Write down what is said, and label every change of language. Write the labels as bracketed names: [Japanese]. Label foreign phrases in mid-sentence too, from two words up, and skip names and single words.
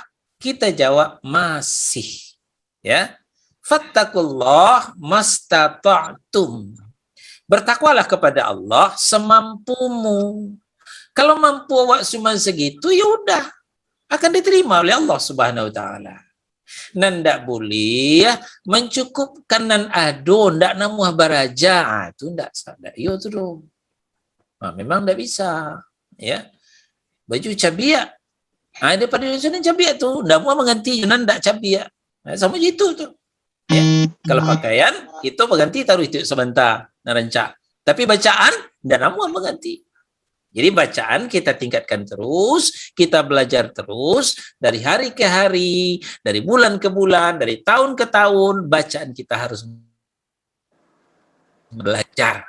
[Indonesian] Kita jawab masih, ya. [Arabic] فاتقوا الله ما استطعتم. [Indonesian] Bertakwalah kepada Allah semampumu. Kalau mampu awak cuma segitu, ya udah, akan diterima oleh Allah [Arabic] سبحانه وتعالى. [Minangkabau] Dan ndak boleh mencukupkan nan ado, ndak namuh baraja, itu ndak sadar. Yo tu do. Nah, memang ndak bisa, ya. Baju cabiak. Ah, daripada sana cabiak tu, ndak mau mengganti nan ndak cabiak. [Indonesian] Nah, sama gitu tu. Ya. Kalau pakaian itu mengganti taruh itu sebentar, narancak. Tapi bacaan ndak namuh mengganti. Jadi bacaan kita tingkatkan terus, kita belajar terus, dari hari ke hari, dari bulan ke bulan, dari tahun ke tahun, bacaan kita harus belajar.